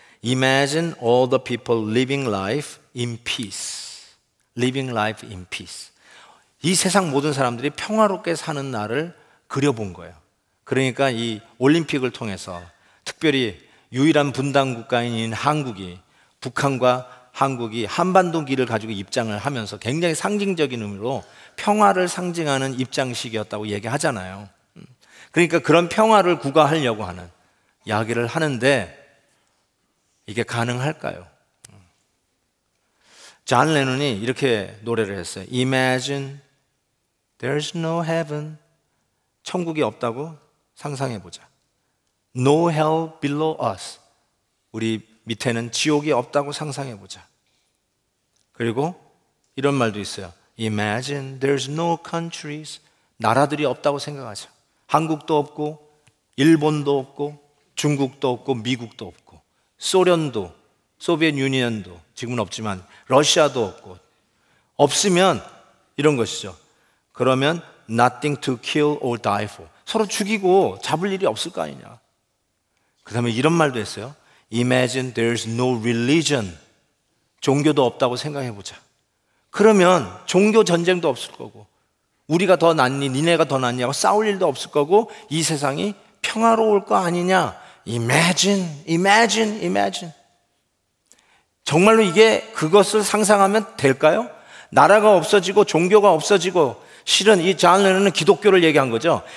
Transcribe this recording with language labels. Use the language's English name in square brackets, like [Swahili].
[English] Imagine all the people living life in peace. Living life in peace. [Korean] 이 세상 모든 사람들이 평화롭게 사는 날을 그려본 거예요. 그러니까 이 올림픽을 통해서 특별히 유일한 분단 국가인 한국이, 북한과 한국이 한반도 길을 가지고 입장을 하면서 굉장히 상징적인 의미로 평화를 상징하는 입장식이었다고 얘기하잖아요. 그러니까 그런 평화를 구가하려고 하는 이야기를 하는데 이게 가능할까요? 존 레논이 이렇게 노래를 했어요. [English] Imagine there's no heaven. [Korean] 천국이 없다고 상상해보자. [English] No hell below us. [Korean] 우리 밑에는 지옥이 없다고 상상해보자. 그리고 이런 말도 있어요. [English] Imagine there's no countries. [Korean] 나라들이 없다고 생각하자. 한국도 없고 일본도 없고 중국도 없고 미국도 없고 소련도, 소비에트 유니언도 지금은 없지만 러시아도 없고 없으면 이런 것이죠. 그러면 [English] nothing to kill or die for. [Korean] 서로 죽이고 잡을 일이 없을 거 아니냐. 그 다음에 이런 말도 했어요. [English] Imagine there's no religion. [Korean] 종교도 없다고 생각해보자. 그러면 종교 전쟁도 없을 거고 우리가 더 낫니 니네가 더 낫냐고 싸울 일도 없을 거고 이 세상이 평화로울 거 아니냐. [English] Imagine, imagine, imagine. [Korean] 정말로 이게 그것을 상상하면 될까요? 나라가 없어지고 종교가 없어지고 실은 이 존 레논은 기독교를 얘기한 거죠.